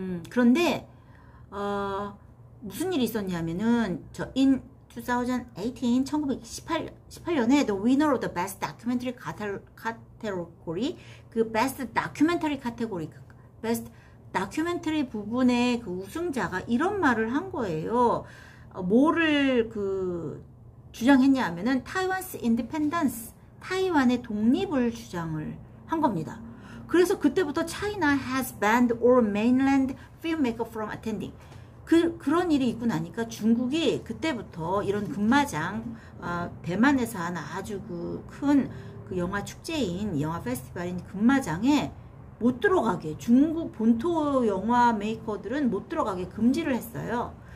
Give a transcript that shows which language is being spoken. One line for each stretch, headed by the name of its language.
Korean: 그런데 무슨 일이 있었냐면은
English: in 2018, 1918년에 the winner of the best documentary category, 그 best documentary category, best documentary
Korean: 부분의 그 우승자가 이런 말을 한 거예요. 뭐를 주장했냐 하면은 타이완스 인디펜던스, 타이완의 독립을 주장을 한 겁니다. 그래서 그때부터
English: China has banned all mainland filmmaker from attending.
Korean: 그런 일이 있고 나니까 중국이 그때부터 이런 금마장, 대만에서 하는 아주 큰 영화 축제인, 영화 페스티벌인 금마장에 못 들어가게, 중국 본토 영화 메이커들은 못 들어가게 금지를 했어요.